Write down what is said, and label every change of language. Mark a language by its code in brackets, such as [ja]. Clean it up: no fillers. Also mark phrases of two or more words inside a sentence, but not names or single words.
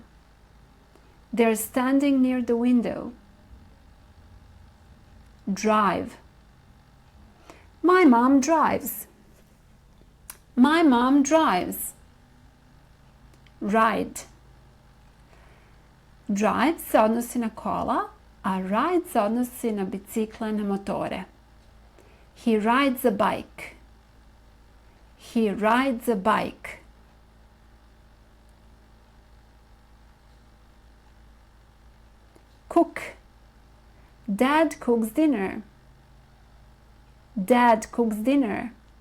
[en] They're standing near the window. Drive. My mom drives. My mom drives. Ride. [sr] Drive se odnosi na kola, a ride se odnosi na bicikle, na motore. [en] He rides a bike. He rides a bike. Cook. Dad cooks dinner. Dad cooks dinner.